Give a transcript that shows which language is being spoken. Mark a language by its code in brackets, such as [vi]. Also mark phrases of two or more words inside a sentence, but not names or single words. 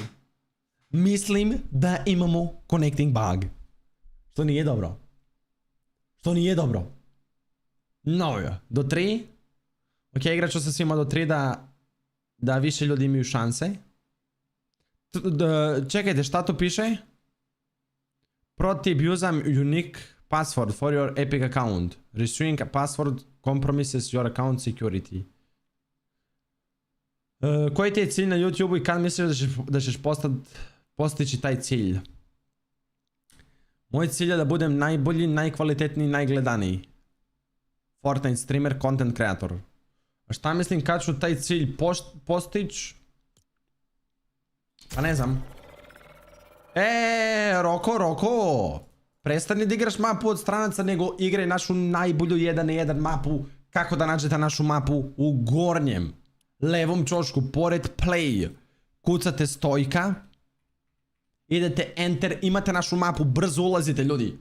[sr] Mislim da imamo [en] connecting bug. [sr] Što nije dobro. Što nije dobro. No, do 3. Ok, igrat ću sa svima do 3 da više ljudi imaju šanse. Čekajte, šta to piše? [en] Pro-tip, use unique password for your Epic account. Restoring a password compromises your account security. [sr] Koji ti je cilj na YouTube-u i kad misliš da ćeš postići taj cilj? Moj cilj je da budem najbolji, najkvalitetniji, najgledaniji Fortnite streamer, [en] content creator. [sr] A šta mislim kad ću taj cilj postići? Pa ne znam. Roko, prestani da igraš mapu od stranaca, nego igraj našu najbolju 1-1 mapu. Kako da nađete našu mapu? U gornjem levom čošku, pored play, kucate Stojka, idete enter, imate našu mapu, brzo ulazite, ljudi.